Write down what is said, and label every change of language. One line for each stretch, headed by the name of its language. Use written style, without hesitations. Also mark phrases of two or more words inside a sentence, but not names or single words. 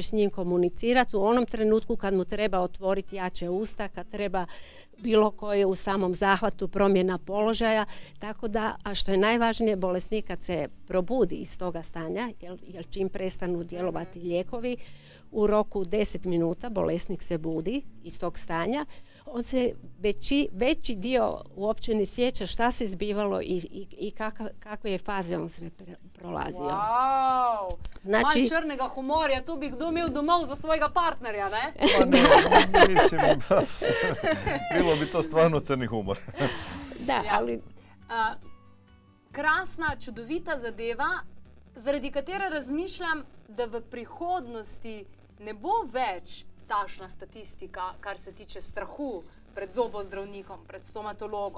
Croatian: s njim komunicirati u onom trenutku kad mu treba otvoriti jače usta, kad treba bilo koje u samom zahvatu promjena položaja, tako da, a što je najvažnije, bolesnik kad se probudi iz toga stanja, jer čim prestanu djelovati lijekovi, u roku 10 minuta bolesnik se budi iz tog stanja, on se veći dio uopće ne sjeća šta se zbivalo i kakve je faze on sve prolazio. Wow! Znači,
Slovenian: Manj črnega humorja, tu bi kdo imel domov za svojega partnerja, ne?
Croatian: Pa ne, mislim, bilo bi to stvarno crni humor. da, ali
Slovenian: Krasna, čudovita zadeva, zaradi katere razmišljam, da v prihodnosti ne bo več takšna statistika, kar se tiče strahu pred zobozdravnikom, pred stomatologom.